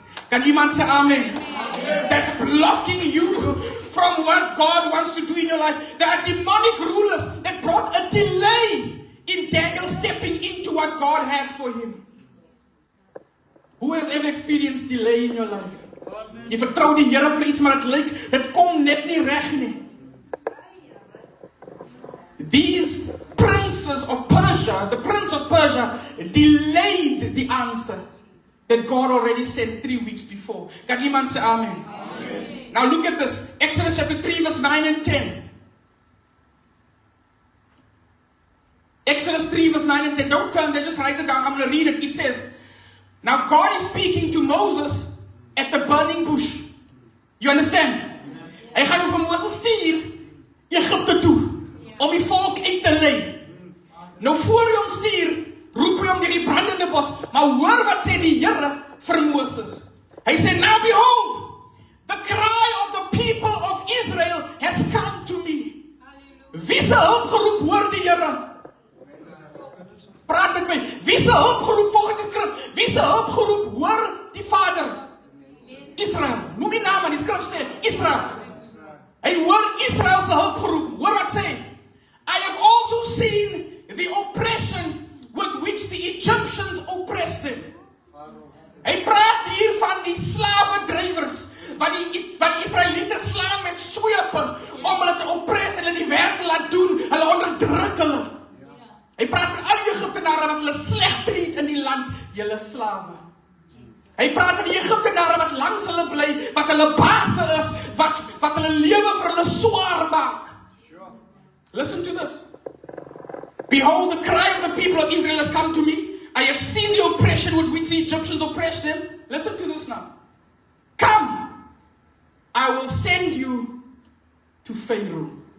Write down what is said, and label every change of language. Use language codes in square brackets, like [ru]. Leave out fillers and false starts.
[af] Kan iemand sê amen? [en] That's blocking you from what God wants to do in your life. There are demonic rulers that brought a delay in Daniel stepping into what God had for him. Who has ever experienced delay in your life? [af] Jy vertrou die Here vir iets, maar dit kom net nie reg nie. [en] These princes of Persia, the prince of Persia, delayed the answer that God already sent 3 weeks before. [af] Kan iemand say amen? [en] Amen. Now look at this. Exodus chapter 3 verse 9 and 10. Exodus 3 verse 9 and 10. Don't turn there, just write it down. I'm going to read it. It says, now God is speaking to Moses at the burning bush. You understand? [af] Hy gaan nou vir Moses stuur Egipte toe om die volk uit te lei. Nou voor hy hom stuur, roep hy hom deur die brandende bos. Maar hoor wat sê die Here vir Moses. Hy sê, [en] now behold, the cry of the people of Israel has come to me. [af] Wie se hulp geroep hoor die Here? Praat met my. Wie se hulp geroep volgens die skrif? Wie se hulp geroep hoor die Vader? Israel. Noem die naam, die skrif sê Israel. Hy hoor Israel se hulp geroep. Hoor wat sê? [en] I have also seen the oppression with which the Egyptians oppressed them. [af] Hy praat hier van die slawedrywers wat die Israeliete slaan met swepe om hulle te oppress en hulle die werk te laat doen, hulle onderdruk hulle. Hy praat van al die Egiptenare wat hulle sleg treat in die land, julle slawe. Hy praat van die Egiptenare wat langs hulle bly, wat hulle baase is, wat hulle lewe vir hulle swaar maak. [en] Listen to this. Behold, the cry of the people of Israel has come to me. I have seen the oppression with which the Egyptians oppressed them. Listen to this now. Come, I will send you to Pharaoh.